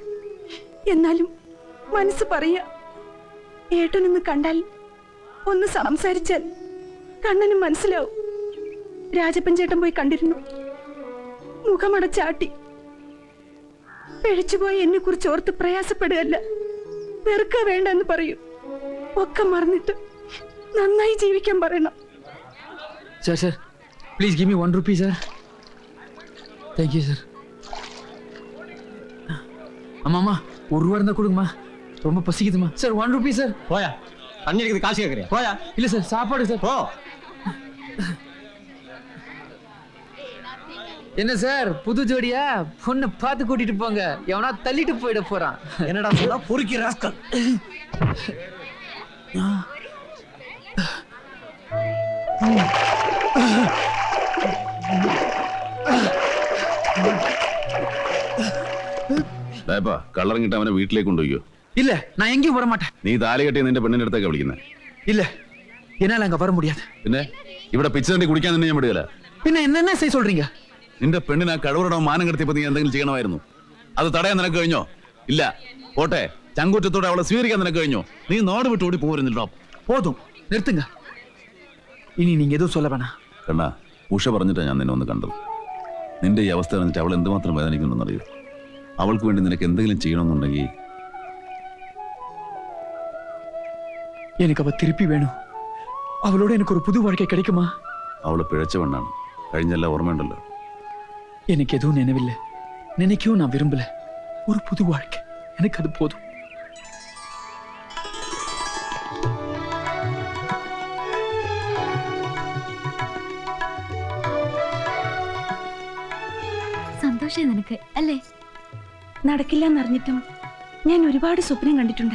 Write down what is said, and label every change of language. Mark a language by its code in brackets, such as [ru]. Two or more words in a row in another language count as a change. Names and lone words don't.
[ml] എന്നാലും മനസ്സ് പറയാ, ഏട്ടനൊന്ന് കണ്ടാൽ, ഒന്ന് സംസാരിച്ചാൽ കണ്ണനും മനസ്സിലാവും. രാജപ്പൻ ചേട്ടൻ പോയി കണ്ടിരുന്നു. മുഖമടച്ചാട്ടി. പിഴച്ചുപോയി എന്നെ കുറിച്ച് ഓർത്ത് പ്രയാസപ്പെടുകയല്ല, വെറുക്ക വേണ്ട എന്ന് പറയൂ. ഒക്കെ മറന്നിട്ട് നന്നായി ജീവിക്കാൻ പറയണം. [en] Sir, please give me 1 rupee, sir. Thank you, sir. [ta] அம்மா 1 ரூபா இருந்தா கொடுங்கம்மா, ரொம்ப பசிக்குதுமா. சார் 1 ரூபி சார். போயா, தண்ணி அடிக்கிறது காசு கேட்குறியா? போயா. இல்ல சார், சாப்பாடு சார். போ. என்ன சார் புது ஜோடியா? பொண்ணை பார்த்து கூட்டிட்டு போங்க, எவனா தள்ளிட்டு போயிட போறான். என்னடா சொல்ல பொறுக்கி ராஸ்கல். [ml] കള്ളറങ്ങിട്ട് അവനെ വീട്ടിലേക്ക് കൊണ്ടുപോയോ? [ta] இல்ல, நான் எங்கேயும் வர மாட்டேன். [ml] നീ താലി കെട്ടി നിന്റെ പെണ്ണിന്റെ അടുത്തേക്ക് വിളിക്കുന്നത്? [ta] இல்ல, என்னால அங்க வர முடியாது. [ml] പിന്നെ ഇവിടെ പിച്ച തണ്ടി കുടിക്കാൻ തന്നെ ഞാൻ വിടുകയില്ല. [ta] പിന്നെ என்ன செய்ய சொல்றீங்க? [ml] നിന്റെ പെണ്ണിനെ കഴിവറടോ മാനം കടത്തിയപ്പോ നീ എന്തെങ്കിലും ചെയ്യണമായിരുന്നു. അത് തടയാൻ നിനക്ക് കഴിഞ്ഞോ? ഇല്ല. പോട്ടെ, ചങ്കൂറ്റത്തോടെ അവളെ സ്വീകരിക്കാൻ നിനക്ക് കഴിഞ്ഞോ? നീ നാട് വിട്ട് ഓടി പോരുന്നില്ലോ. [ta] போதும், நிறுத்துங்க. ഇനി நீங்க எதுவும் சொல்ல வேணாம். [ml] കണ്ണാ, ഉഷ പറഞ്ഞിട്ടാ ഞാൻ നിന്നെ ഒന്ന് കണ്ടത്. നിന്റെ ഈ അവസ്ഥ കണ്ടിട്ട് അവൾ എന്തുമാത്രം വേദനിക്കുന്നുണ്ടെന്നറിയോ? അവൾക്ക് വേണ്ടി നിനക്ക് എന്തെങ്കിലും ചെയ്യണമെന്നുണ്ടെങ്കിൽ [ta] எனக்கு அவ திருப்பி வேணும். அவளோட எனக்கு ஒரு புது வாழ்க்கை கிடைக்குமா? [ml] അവള് പിഴച്ചവണ്ണാണ്. കഴിഞ്ഞെല്ലാം ഓർമ്മയുണ്ടല്ലോ. [ta] எனக்கு எதுவும் நினைவில்லை, நினைக்கவும் நான் விரும்பல. ஒரு புது வாழ்க்கை எனக்கு அது போதும். [ml] സന്തോഷം നിനക്ക് അല്ലേ? നടക്കില്ല എന്നറിഞ്ഞിട്ടും ഞാൻ ഒരുപാട് സ്വപ്നം കണ്ടിട്ടുണ്ട്.